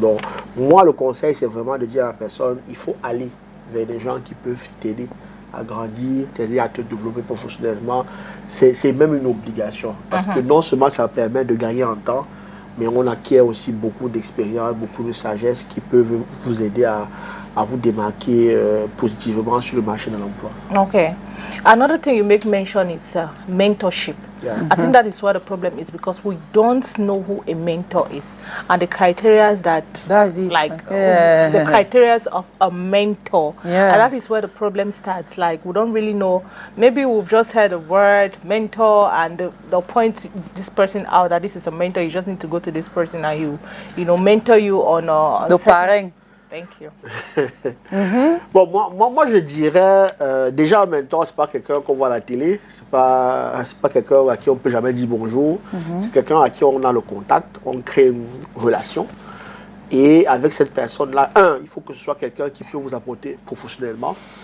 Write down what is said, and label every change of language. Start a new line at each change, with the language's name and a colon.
French: Donc moi, le conseil, c'est vraiment de dire à la personne, il faut aller vers des gens qui peuvent t'aider à grandir, t'aider à te développer professionnellement. C'est même une obligation. Parce que non seulement ça permet de gagner en temps, mais on acquiert aussi beaucoup d'expérience, beaucoup de sagesse qui peuvent vous aider à vous démarquer positivement sur le marché de l'emploi.
English: Okay. Another thing you make mention is mentorship. Yeah. I think that is what the problem is, because we don't know who a mentor is and the criteria that's it. Like the criteria of a mentor. Yeah. And that is where the problem starts. Like we don't really know. Maybe we've just heard the word mentor and they'll point this person out that this is a mentor. You just need to go to this person and you know mentor you on the parent. Thank you.
French: Bon, moi, je dirais, déjà, un mentor, c'est pas quelqu'un qu'on voit à la télé, c'est pas quelqu'un à qui on peut jamais dire bonjour, c'est quelqu'un à qui on a le contact, on crée une relation. Et avec cette personne-là, il faut que ce soit quelqu'un qui peut vous apporter professionnellement.